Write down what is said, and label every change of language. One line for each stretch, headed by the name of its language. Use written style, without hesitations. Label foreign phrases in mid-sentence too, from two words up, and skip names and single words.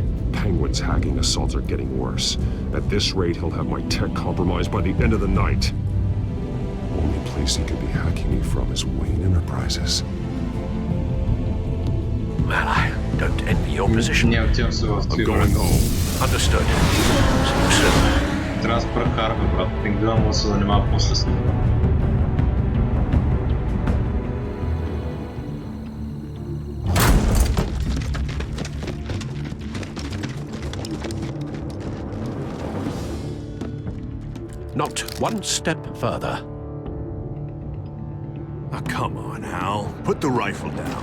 English: Penguin's hacking assaults are getting worse. At this rate, he'll have my tech compromised by the end of the night. Only place he could be hacking me from is Wayne Enterprises. Well, I don't envy your position. I'm going home. Understood. See you soon.
Bulgarian: Трябва да спра Харви, брат. Пингвина му се занимава после с него.
English: Not one step further. Oh, come on, Al. Put the rifle down.